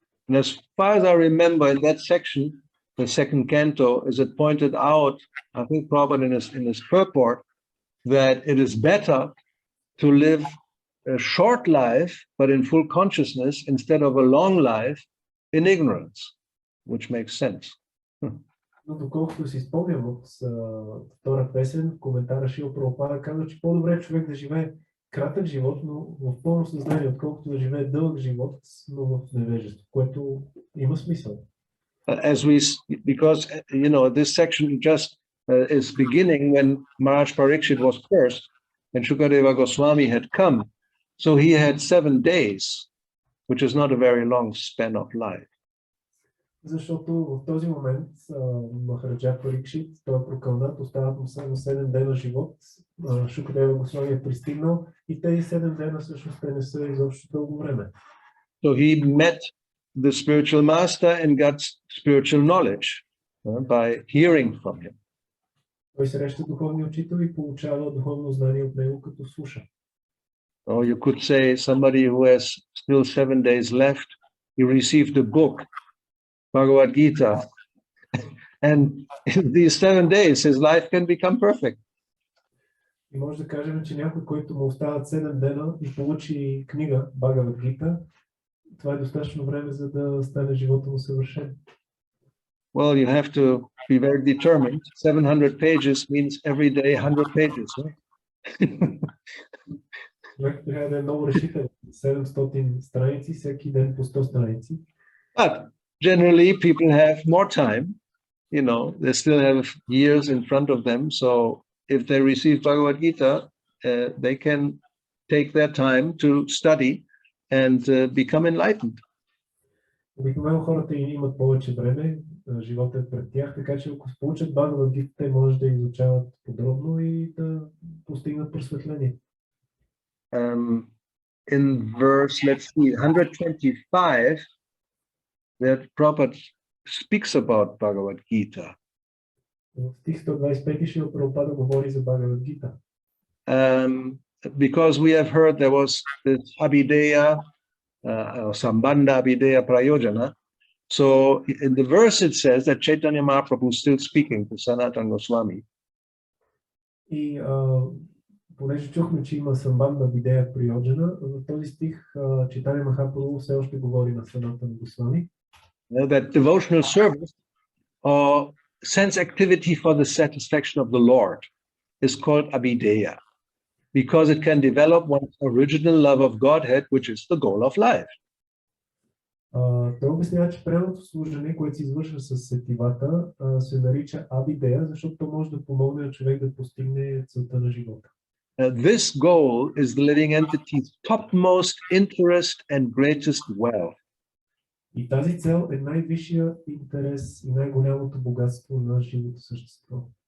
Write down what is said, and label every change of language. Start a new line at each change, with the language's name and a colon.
English: And as far as I remember, in that section, the second canto, is it pointed out, I think Prabhupada in his purport, that it is better to live a short life, but in full consciousness, instead of a long life in ignorance, which makes sense.
Bulgarian: Но доколкото си спомням от втора песен, в коментара Шрила Прабхупада казва, че по-добре човек да живее кратък живот, но в пълно съзнание, отколкото да живее дълъг живот, но в невежество, което има смисъл.
English: Because this section just is beginning when Maharaj Parikshit was cursed and Shukadeva Goswami had come. So he had 7 days, which is not a very long span of life.
Bulgarian: Защото в този момент Махараджа Парикшит, той е прокълнат, остават му само 7 дена живот. Шукадева Госвами е пристигнал и тези 7 дена всъщност те не са изобщо дълго време.
English: So he met the spiritual master and got spiritual knowledge by hearing from him.
Bulgarian: Той среща духовния учител и получава духовно знание от него, като слуша.
English: Or you could say somebody who has still 7 days left, he received a book, Bhagavad Gita, And in these 7 days, his life can become perfect.
Bulgarian: И може да кажем, че някой, който му остават 7 дена и получи книга Бхагавад Гита, това е достатъчно време, за да стане живота му съвършен.
English: Well, you have to be very determined. 700 pages means every day 100 pages. Right?
Bulgarian: Човек трябва да е много решителен. 700 страници, всеки ден по 100 страници.
English: But generally, people have more time. You know, they still have years in front of them. So if they receive Bhagavad Gita, they can take their time to study and become enlightened.
Bulgarian: Обикновено хората имат повече време, живота е пред тях, така че ако получат Бхагавад Гита, те може да изучават подробно и да постигнат просветление.
English: In verse, let's see, 125, that Prabhupada speaks about Bhagavad Gita.
Bulgarian: В стих 125 Шрила Прабхупада говори за Бхагавад Гита.
English: Because we have heard there was this Abhideya, Sambandha Abhideya Prayojana. So in the verse it says that Chaitanya Mahaprabhu is still speaking to Sanatana Goswami.
Bulgarian: И понеже чухме, че има Самбанда Абидея Прайоджана, в този стих Чайтанья Махапрабху все още говори на Санатана Госвами.
English: That devotional service or sense activity for the satisfaction of the Lord is called Abhideya, because it can develop one's original love of Godhead, which is the goal of life.
Bulgarian: Той обяснява, че преното служене, което се извършва с сетивата, се нарича Абидея, защото то може да помогне на човек да постигне целта на живота.
English: This goal is the living entity's topmost interest and greatest wealth.
Bulgarian: И тази цел е най-висшия интерес и най-голямото богатство на живото същество.